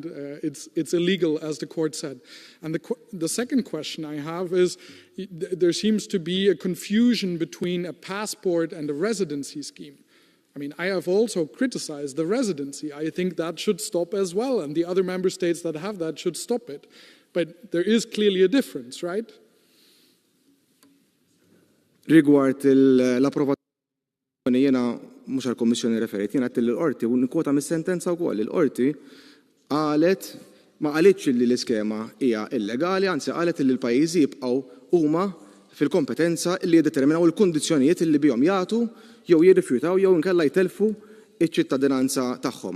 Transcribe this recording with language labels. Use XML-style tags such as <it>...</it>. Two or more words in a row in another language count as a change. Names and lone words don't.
<en>It's illegal, as the court said. And the second question I have is, there seems to be a confusion between a passport and a residency scheme. I have also criticized the residency. I think that should stop as well, and the other member states that have that should stop it. But there is clearly a difference, right?</en> <mt>Rigward l-approvazzjoni jiena mhux għall-Kommissjoni referit, jiena għedt l-Qorti u nikkwota mis-sentenza wkoll. Il-Qorti qalet ma qalitx li l-iskema hija illegali, anzi qalet li l-pajjiżi jibqgħu huma fil-kompetenza li jiddeterminaw il-kundizzjonijiet li bihom jagħtu jew jirrifjutaw jew inkella jtelfu iċ-ċittadinanza tagħhom.</mt>